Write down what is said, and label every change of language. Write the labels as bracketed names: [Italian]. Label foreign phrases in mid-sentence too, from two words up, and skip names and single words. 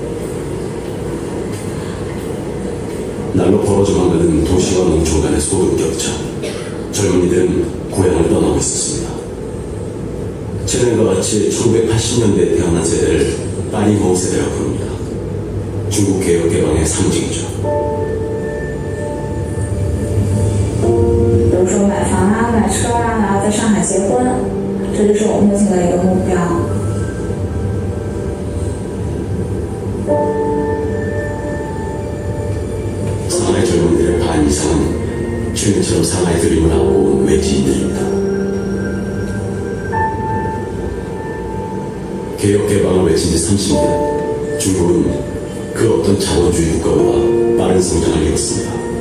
[Korean] 날로 벌어져만 가는 도시와 농촌 간의 소득 격차. 젊은이들은 고향을 떠나고 있었습니다. 최근과 같이 1980년대에 태어난 세대를 파리 모세대라고 부릅니다. 중국 개혁 개방의 상징이죠. [Chinese] 比如说买房啊、买车啊，然后在上海结婚，这就是我目前的一个目标。 [Korean] 상하이 젊은이들의 반 이상은 최근처럼 상하이 드림을 안고 온 외지인들입니다. 개혁 개방을 외친 지 30년, 중국은 그 어떤 자본주의 국가보다 빠른 성장을 이뤘습니다.